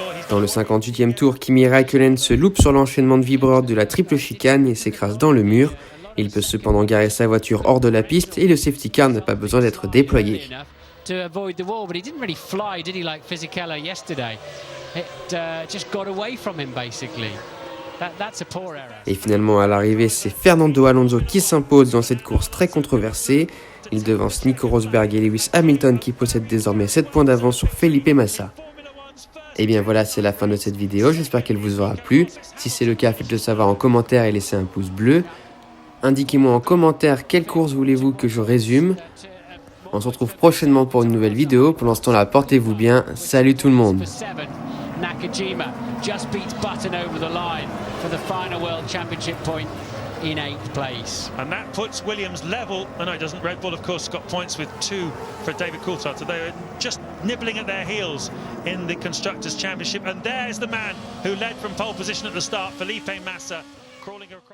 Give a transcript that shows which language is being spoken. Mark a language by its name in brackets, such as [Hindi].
[French] Dans le 58e tour, Kimi Räikkönen se loupe sur l'enchaînement de vibreurs de la triple chicane et s'écrase dans le mur. Il peut cependant garer sa voiture hors de la piste et le safety car n'a pas besoin d'être déployé. [English] To avoid the wall, but he didn't really fly, did he, like Fisichella yesterday? It just got away from him, basically. That's a poor error. [French] Et finalement, à l'arrivée, c'est Fernando Alonso qui s'impose dans cette course très controversée. Il devance Nico Rosberg et Lewis Hamilton qui possèdent désormais 7 points d'avance sur Felipe Massa. Et bien voilà, c'est la fin de cette vidéo, j'espère qu'elle vous aura plu. Si c'est le cas, faites-le savoir en commentaire et laissez un pouce bleu. Indiquez-moi en commentaire quelle course voulez-vous que je résume. On se retrouve prochainement pour une nouvelle vidéo. Pour ce temps-là, portez-vous bien. Salut tout le monde. [English] Nakajima just beats Button over the line for the final World Championship point in 8th place. And that puts Williams level. Oh no, it doesn't. Red Bull, of course, got points with 2 for David Coulthard. So they're just nibbling at their heels in the Constructors' Championship. And there's the man who led from pole position at the start, Felipe Massa, crawling across.